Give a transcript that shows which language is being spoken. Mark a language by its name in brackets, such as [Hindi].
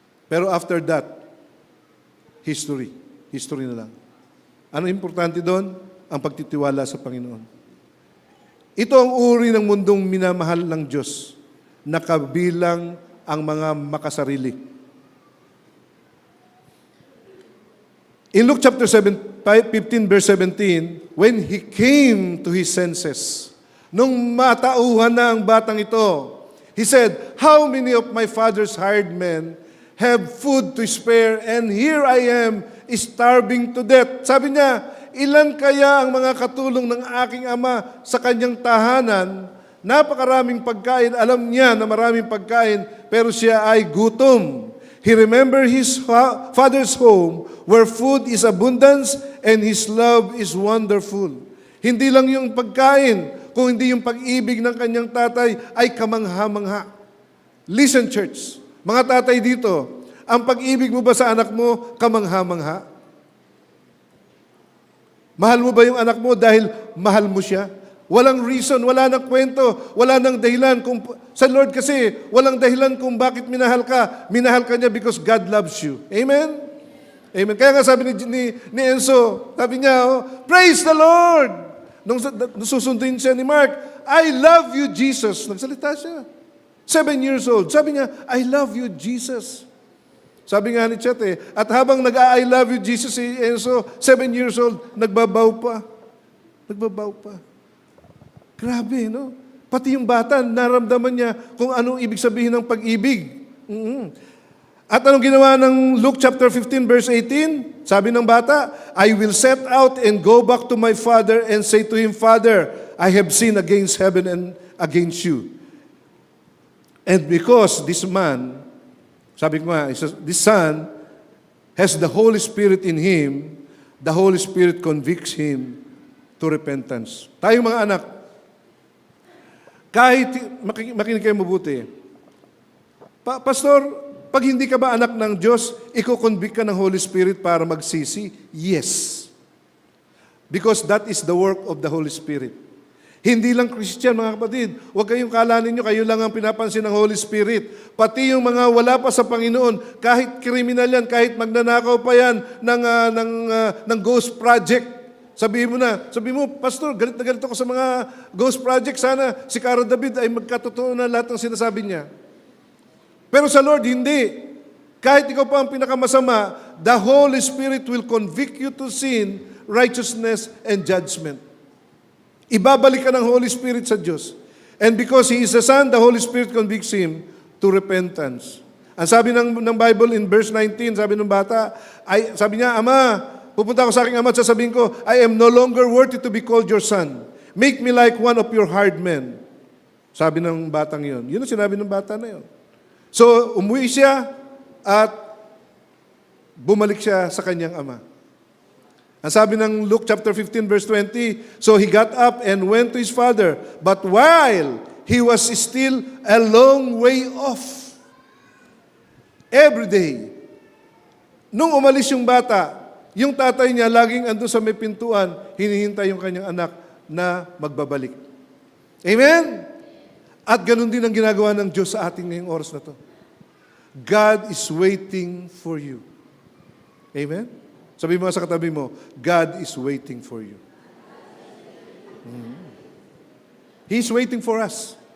[English] Pero after that, history. [Filipino] History na lang. Ano importante doon? Ang pagtitiwala sa Panginoon. Ito ang uri ng mundong minamahal ng Diyos na kabilang ang mga makasarili. [English] In Luke chapter 15 verse 17, when he came to his senses, [Filipino] nung matauhan na ang batang ito, [English] he said, how many of my father's hired men have food to spare, and here I am starving to death. [Filipino] Sabi niya, ilan kaya ang mga katulong ng aking ama sa kanyang tahanan? Napakaraming pagkain. Alam niya na maraming pagkain, pero siya ay gutom. [English] He remembered his father's home, where food is abundance and his love is wonderful. [Filipino] Hindi lang yung pagkain, kung hindi yung pag-ibig ng kanyang tatay ay kamangha-mangha. [English] Listen, church. [Filipino] Mga tatay dito, ang pag-ibig mo ba sa anak mo, kamangha-mangha? Mahal mo ba yung anak mo dahil mahal mo siya? Walang reason, wala nang kwento, wala nang dahilan. Sa Lord kasi, walang dahilan kung bakit minahal ka. Minahal ka niya [English] because God loves you. [Filipino] Amen? Amen. Kaya nga sabi ni Enzo, sabi niya, [English] praise the Lord! [Filipino] Nung susunduin siya ni Mark, [English] I love you, Jesus. [Filipino] Nagsalita siya. 7 years old. Sabi niya, [English] I love you, Jesus. [Filipino] Sabi nga ni Chet at habang nag-I love you, Jesus, si Enzo, 7 years old, nagbabaw pa. Nagbabaw pa. Grabe, no? Pati yung bata, naramdaman niya kung anong ibig sabihin ng pag-ibig. At anong ginawa ng Luke chapter 15, verse 18? Sabi ng bata, [English] I will set out and go back to my father and say to him, Father, I have sinned against heaven and against you. And because this man, [Filipino] sabi ko nga, [English] this son has the Holy Spirit in him, the Holy Spirit convicts him to repentance. [Filipino] Tayong mga anak, kahit, makinig kayo mabuti, Pastor, pag hindi ka ba anak ng Diyos, iko-convict ka ng Holy Spirit para magsisi? [English] Yes. Because that is the work of the Holy Spirit. [Filipino] Hindi lang Christian, mga kapatid. Huwag kayong kala ninyo, kayo lang ang pinapansin ng Holy Spirit. Pati yung mga wala pa sa Panginoon, kahit kriminal yan, kahit magnanakaw pa yan ng ghost project. Sabi mo, Pastor, galit na galit ako sa mga ghost project. Sana si Cara David ay magkatotoo na lahat ng sinasabi niya. Pero sa Lord, hindi. Kahit ikaw pa ang pinakamasama, [English] the Holy Spirit will convict you to sin, righteousness, and judgment. [Filipino] Ibabalik ka ng Holy Spirit sa Diyos. [English] And because He is the Son, the Holy Spirit convicts him to repentance. [Filipino] Ang sabi ng Bible in verse 19, sabi ng bata, sabi niya, Ama, pupunta ako sa aking ama at sasabihin ko, [English] I am no longer worthy to be called your son. Make me like one of your hired men. [Filipino] Sabi ng batang yun. Yun ang sinabi ng bata na yun. So, umuwi siya at bumalik siya sa kanyang ama. Ang sabi ng Luke chapter 15 verse 20, [English] so he got up and went to his father, but while he was still a long way off, [Filipino] every day, nung umalis yung bata, yung tatay niya laging andun sa may pintuan, hinihintay yung kanyang anak na magbabalik. Amen? At ganun din ang ginagawa ng Diyos sa ating ngayong oras na to. [English] God is waiting for you. Amen? [Filipino] Sabi mo sa katabi mo, [English] God is waiting for you. He's waiting for us.